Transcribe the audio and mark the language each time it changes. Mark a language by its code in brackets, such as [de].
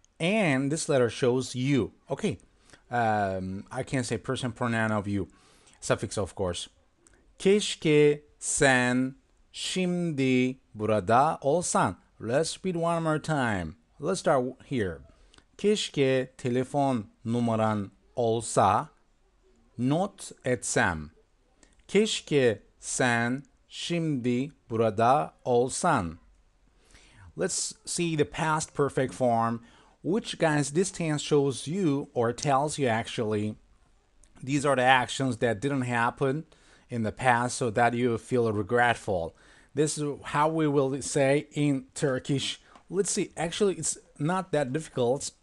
[en] And this letter shows you. Okay. I can say person pronoun of you. Suffix, of course. [tr] Keşke sen şimdi burada olsan. [en] Let's repeat one more time. Let's start here. [tr] Keşke telefon numaran olsa, not etsem. Keşke sen şimdi burada olsan. [en] Let's see the past perfect form, which, guys, this tense shows you or tells you actually these are the actions that didn't happen in the past so that you feel regretful. This is how we will say in Turkish. Let's see, actually it's not that difficult.